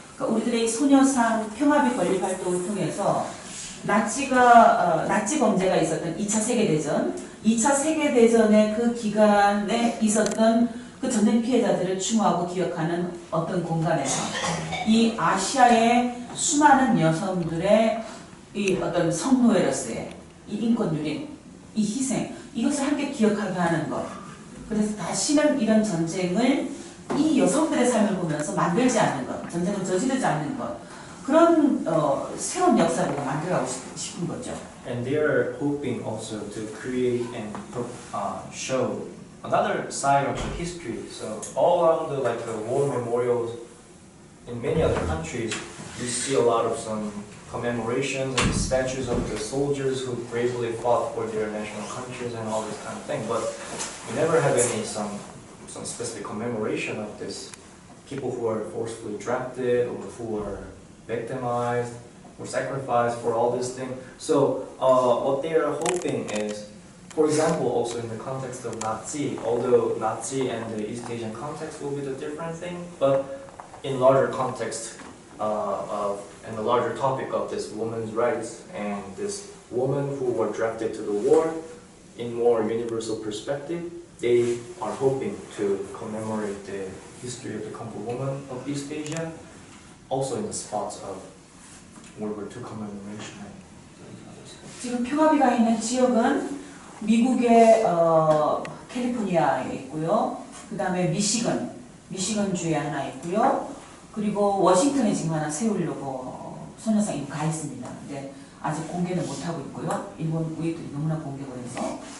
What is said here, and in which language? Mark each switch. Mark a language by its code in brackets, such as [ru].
[ko] 그러니까 우리들의 소녀상 평화비 건립 활동을 통해서 나치 범죄가 있었던 2차 세계대전, 2차 세계대전의 그 기간에 있었던 그 전쟁 피해자들을 추모하고 기억하는 어떤 공간에서 이 아시아의 수많은 여성들의 이 어떤 성노예로서의 이 인권 유린, 이 희생, 이것을 함께 기억하게 하는 것. 그래서 다시는 이런 전쟁을 이 여성들의 삶을 보면서 만들지 않는 것, 전쟁을 저지르지 않는 것, 그런 새로운 역사를 만들어가고 싶은 거죠. [en] And they are hoping also to create and show another side of the history. So all around the war memorials in many other countries, you see a lot of some commemorations and statues of the soldiers who bravely fought for their national countries and all this kind of thing. But we never have any some specific commemoration of this people who are forcefully drafted or who are victimized or sacrificed for all this thing. So what they are hoping is, for example, also in the context of Nazi, although Nazi and the East Asian context will be the different thing, but in larger context and the larger topic of this women's rights and this woman who were drafted to the war, in more universal perspective, they are hoping to commemorate the history of the Khampa woman of East Asia, also in the spots of World War II commemoration. [ko] 지금 평화비가 있는 지역은 미국의 캘리포니아에 있고요. 그 다음에 미시건주에 하나 있고요. 그리고 워싱턴에 지금 하나 세우려고 소녀상이 가 있습니다. 근데 아직 공개는 못하고 있고요. 일본 우익들이 너무나 공격을 해서.